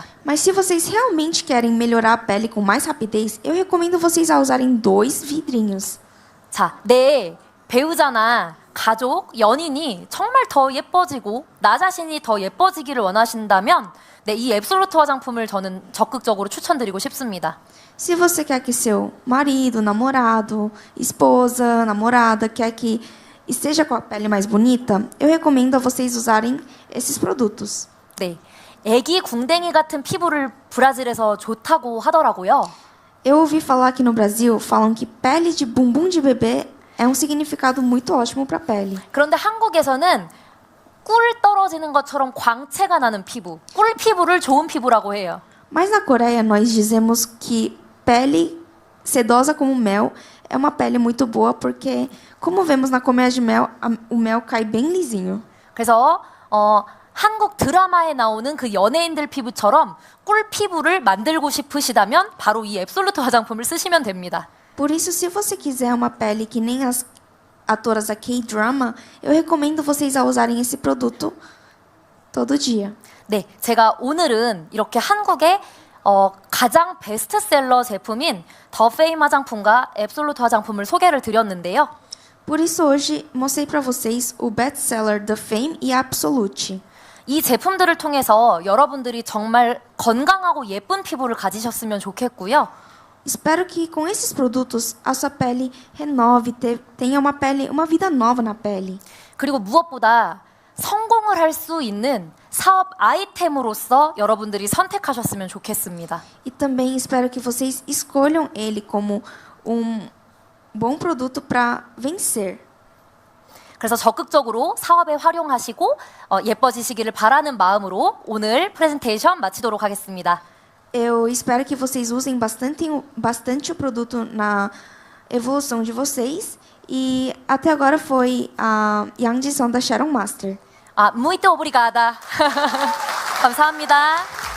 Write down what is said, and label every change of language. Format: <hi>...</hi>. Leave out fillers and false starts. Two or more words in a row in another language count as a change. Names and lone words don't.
<pt>Mas se vocês realmente querem melhorar a pele com mais rapidez, eu recomendo vocês a usarem 2 vidrinhos.</pt> <ko>자, 내 배우자나 가족, 연인이 정말 더 예뻐지고 나 자신이 더 예뻐지기를 원하신다면 이 앱솔루트 화장품을 저는 적극적으로 추천드리고 싶습니다.</ko> <pt>Se você quer que seu marido, namorado, esposa, namorada quer que esteja com a pele mais bonita, eu recomendo a vocês usarem esses produtos.</pt> <ko>네, 애기 궁뎅이 같은 피부를 브라질에서 좋다고 하더라고요.</ko> <pt>Eu ouvi falar que no Brasil falam que pele de bumbum de bebê é um significado muito ótimo para a pele.</pt> <ko>그런데 한국에서는 꿀 떨어지는 것처럼 광채가 나는 피부, 꿀 피부를 좋은 피부라고 해요.</ko> <pt>Mas na Coreia nós dizemos que pele sedosa como mel é uma pele muito boa porque, como vemos na colmeia de mel, o mel cai bem lisinho.</pt> <ko>그래서 한국 드라마에 나오는 그 연예인들 피부처럼 꿀 피부를 만들고 싶으시다면 바로 이 앱솔루트 화장품을 쓰시면 됩니다.</ko> <pt>Por isso, se você quiser uma pele que nem as atoras da K-drama, eu recomendo vocês a usarem esse produto todo dia.</pt> <ko>네, 제가 오늘은 이렇게 한국의 가장 베스트셀러 제품인 더 페임 화장품과 앱솔루트 화장품을 소개를 드렸는데요.</ko> <pt>Por isso, hoje mostrei para vocês o best-seller The Fame e Absolute.</pt> <ko>이 제품들을 통해서 여러분들이 정말 건강하고 예쁜 피부를 가지셨으면 좋겠고요.</ko> <pt>Espero que com esses produtos a sua pele renove, tenha uma vida nova na pele.</pt> <ko>그리고 무엇보다 성공을 할 수 있는 사업 아이템으로서 여러분들이 선택하셨으면 좋겠습니다.</ko> <pt>E também espero que vocês escolham ele como bom produto para vencer.</pt> <ko>그래서 적극적으로 사업에 활용하시고 예뻐지시기를 바라는 마음으로 오늘 프레젠테이션 마치도록 하겠습니다.</ko> <pt>Eu espero que vocês usem bastante o produto na evolução de vocês. E até agora foi a Yang Ji-sung da Sharon Master. Muito obrigada.</pt> <ko>감사합니다.</ko>